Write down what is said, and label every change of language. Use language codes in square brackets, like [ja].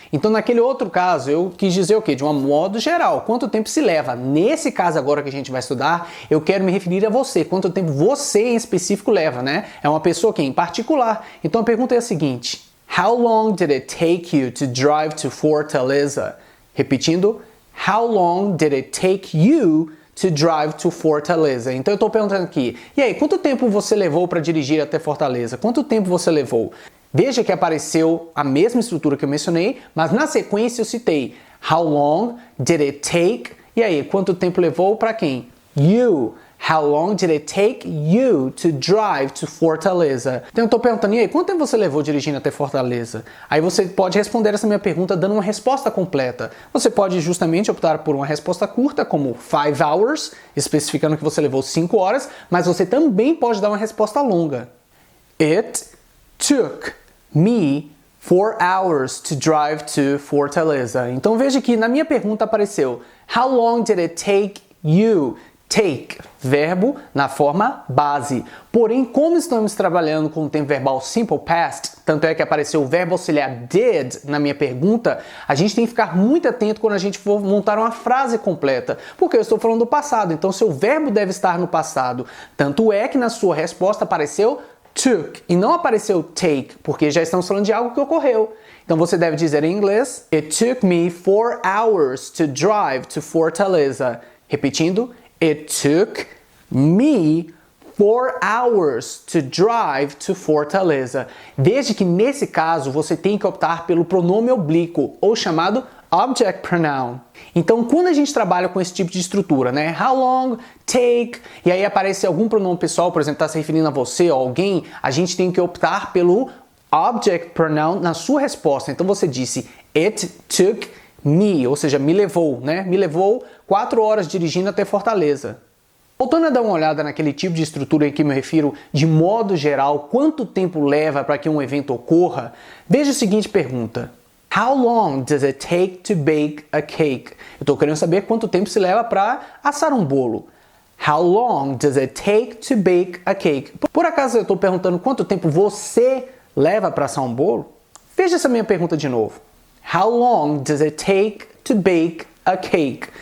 [pt] Então naquele outro caso, eu quis dizer o quê? De um modo geral, quanto tempo se leva. Nesse caso agora que a gente vai estudar, eu quero me referir a você, quanto tempo você em específico leva, né? É uma pessoa que em particular. Então a pergunta é a seguinte: [en] How long did it take you to drive to Fortaleza? [pt] Repetindo, [en] How long did it take you to drive to Fortaleza? [pt] Então eu estou perguntando aqui, e aí, quanto tempo você levou para dirigir até Fortaleza? Quanto tempo você levou? Veja que apareceu a mesma estrutura que eu mencionei, mas na sequência eu citei [en] How long did it take? [pt] E aí, quanto tempo levou para quem? [en] You. How long did it take you to drive to Fortaleza? [pt] Então eu estou perguntando, e aí, quanto tempo você levou dirigindo até Fortaleza? Aí você pode responder essa minha pergunta dando uma resposta completa. Você pode justamente optar por uma resposta curta, como [en] 5 hours, [pt] especificando que você levou 5 horas, mas você também pode dar uma resposta longa. [en] It took me 4 hours to drive to Fortaleza. [pt] Então veja que na minha pergunta apareceu [en] How long did it take you? [pt] Take, verbo na forma base. Porém, como estamos trabalhando com o tempo verbal simple past, tanto é que apareceu o verbo auxiliar did na minha pergunta, a gente tem que ficar muito atento quando a gente for montar uma frase completa, porque eu estou falando do passado, então seu verbo deve estar no passado. Tanto é que na sua resposta apareceu took e não apareceu take, porque já estamos falando de algo que ocorreu. Então você deve dizer em inglês, [en] It took me 4 hours to drive to Fortaleza. [pt] Repetindo, [en] It took me 4 hours to drive to Fortaleza. [pt] Veja que nesse caso você tem que optar pelo pronome oblíquo, ou chamado object pronoun. Então quando a gente trabalha com esse tipo de estrutura, né? How long, take, e aí aparece algum pronome pessoal, por exemplo, está se referindo a você ou alguém, a gente tem que optar pelo object pronoun na sua resposta. Então você disse [en] It took me, [pt] ou seja, me levou, né? Me levou 4 horas dirigindo até Fortaleza. Voltando a dar uma olhada naquele tipo de estrutura em que me refiro de modo geral, quanto tempo leva para que um evento ocorra, veja a seguinte pergunta. [en] How long does it take to bake a cake? [pt] Eu estou querendo saber quanto tempo se leva para assar um bolo. [en] How long does it take to bake a cake? [pt] Por acaso eu estou perguntando quanto tempo você leva para assar um bolo? Veja essa minha pergunta de novo. [en] How long does it take to bake a cake?